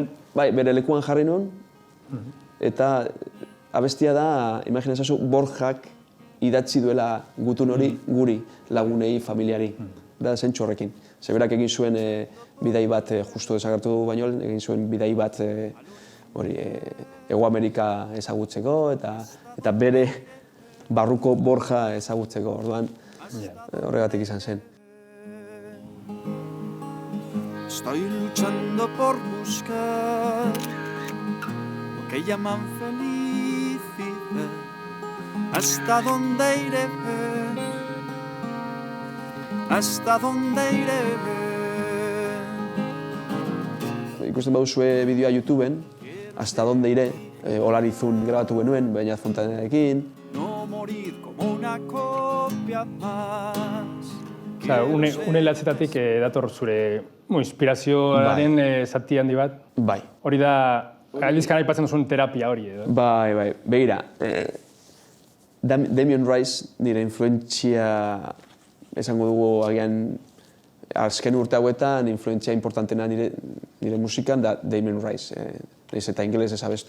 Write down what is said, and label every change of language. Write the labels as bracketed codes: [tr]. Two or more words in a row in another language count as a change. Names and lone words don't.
[eu] Bai, bere lekuan jarri nuen, eta abestia da, imaginazazu, Borjak idatzi duela gutun hori guri, lagunei, familiari, da zentsu horrekin. Zeberak egin zuen bidai bat, justu desagertu baino, egin zuen bidai bat Hego Amerika ezagutzeko, eta bere barruko Borja ezagutzeko, orduan horregatik izan zen. [es] Estoy luchando por buscar lo que llaman felicidad. ¿Hasta dónde iré? ¿Hasta dónde iré? [eu] Ikusten baduzue bideoa YouTubeen, [es] Hasta dónde iré, [eu] Olarizun grabatu genuen, Beñat Fontanedarekin. [es] No morir como una copia más. [eu] Une latzetatik dator zure inspirazioaren zati handi bat. Bai. Hori da, aldizkan aipatzen duzun terapia hori edo. Bai. Begira, Damien Rice nire influentzia, esango dugu agian, azken urte hauetan, influentzia importantena nire musikan da Damien Rice, nahiz eta ingeles ez abestu.